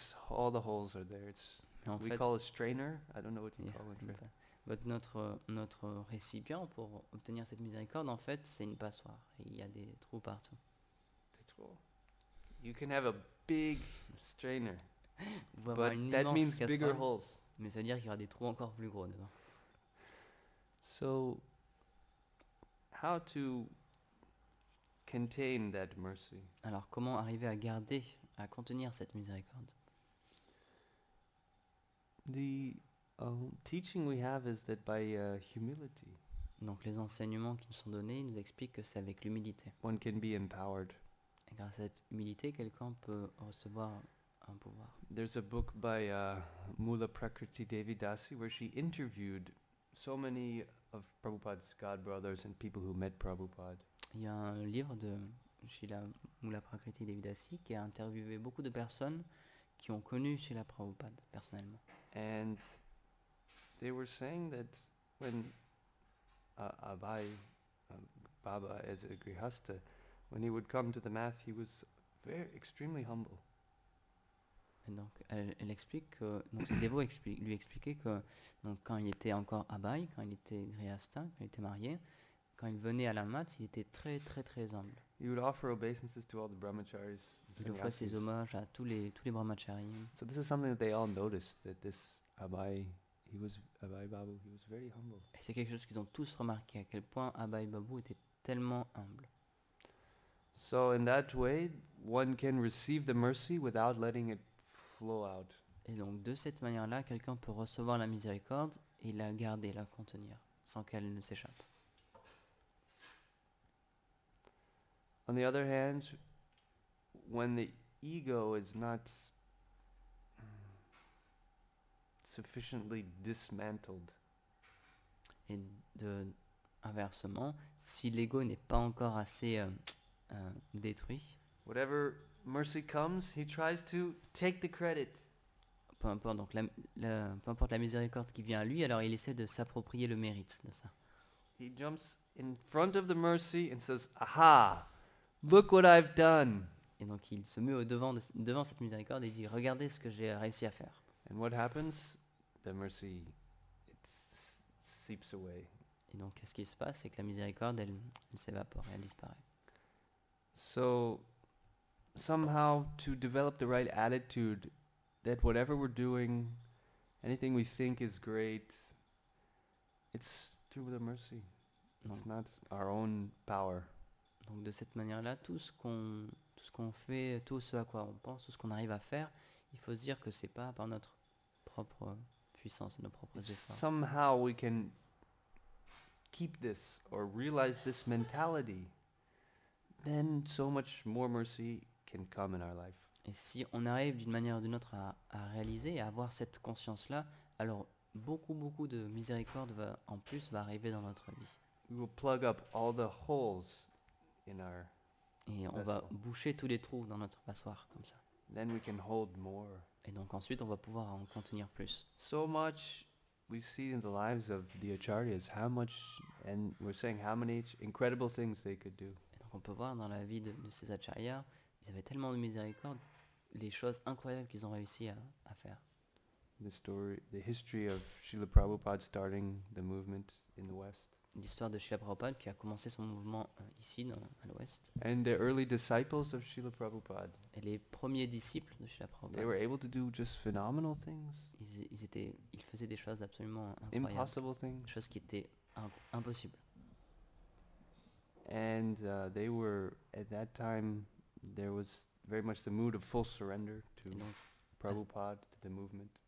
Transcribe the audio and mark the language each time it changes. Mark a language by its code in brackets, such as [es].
[en] All the holes are there. We call it strainer. I don't know what you call it. [fr] But notre récipient pour obtenir cette miséricorde, en fait, c'est une passoire. Et il y a des trous partout. Des trous. [en] You can have a big strainer, but that means bigger holes. [fr] Mais ça veut dire qu'il y aura des trous encore plus gros dedans. [en] So, how to contain that mercy? [fr] Alors, comment arriver à garder, à contenir cette miséricorde? [en] The teaching we have is that by humility. [fr] Donc les enseignements qui nous sont donnés nous expliquent que c'est avec l'humilité. [en] One can be empowered. [fr] Et grâce à cette humilité, quelqu'un peut recevoir un pouvoir. [en] There's a book by Mula Prakriti Devi Dasi where she interviewed so many of Prabhupada's God brothers and people who met Prabhupada. [fr] Il y a un livre de Srila Mula Prakriti Devi Dasi qui a interviewé beaucoup de personnes qui ont connu Srila Prabhupada personnellement. [en] And they were saying that when Abhay Baba as a grihasta, when he would come to the math, he was extremely humble. [fr] Et donc elle explique que donc ces dévots lui expliquaient que donc quand il était encore Abhay, quand il était grihasta, quand il était marié, quand il venait à la mat, il était très très très humble. [en] He would offer obeisances to all the brahmacharis. [fr] Il offrait ses hommages à tous les brahmacharis. [en] So this is something that they all noticed, that this Abhay Babu, he was very humble. [fr] Et c'est quelque chose qu'ils ont tous remarqué, à quel point Abhay Babu était tellement humble. [en] So in that way, one can receive the mercy without letting it flow out. [fr] Et donc de cette manière-là, quelqu'un peut recevoir la miséricorde et la garder, la contenir, sans qu'elle ne s'échappe. [en] On the other hand, when the ego is not sufficiently dismantled, [fr] et inversement, si l'ego n'est pas encore assez détruit, [en] whatever mercy comes, he tries to take the credit. [fr] Peu importe, donc peu importe la miséricorde qui vient à lui, alors il essaie de s'approprier le mérite de ça. [en] He jumps in front of the mercy and says, "Aha! Look what I've done." [fr] Et donc il se met devant cette miséricorde et dit, regardez ce que j'ai réussi à faire. [en] And what happens? The mercy, it seeps away. [fr] Et donc qu'est-ce qui se passe? C'est que la miséricorde, elle s'évapore, elle disparaît. [en] So, somehow to develop the right attitude that whatever we're doing, anything we think is great, it's through the mercy. It's not our own power. [fr] Donc de cette manière-là, tout ce qu'on fait, tout ce à quoi on pense, tout ce qu'on arrive à faire, il faut se dire que c'est pas par notre propre puissance et nos propres efforts. [en] Somehow we can keep this or realize this mentality, then so much more mercy can come in our life. [fr] Et si on arrive d'une manière ou d'une autre à réaliser et à avoir cette conscience-là, alors beaucoup de miséricorde va arriver dans notre vie. [en] We will plug up all the holes in our [fr] et on va boucher tous les trous dans notre passoire comme ça. [en] Then we can hold more. [fr] Et donc ensuite on va pouvoir en contenir plus. [en] So much we see in the lives of the acharyas, how much, and we're saying how many incredible things they could do. [fr] Et donc Donc on peut voir dans la vie de ces acharyas, ils avaient tellement de miséricorde, les choses incroyables qu'ils ont réussi à faire. [en] The history of Srila Prabhupada starting the movement in the West. [fr] L'histoire de Srila Prabhupada qui a commencé son mouvement ici, à l'ouest. [en] And the early disciples of Srila Prabhupada. [fr] Et les premiers disciples de Srila [en] They were [fr] Prabhupada, [en] able to do just phenomenal things, [fr] ils faisaient des choses absolument incroyables. [en] impossible things. [fr] Des choses qui étaient impossibles. [en] And they were, at that time, there was very much the mood of full surrender to [fr] Et donc, [en] Prabhupada, to the movement.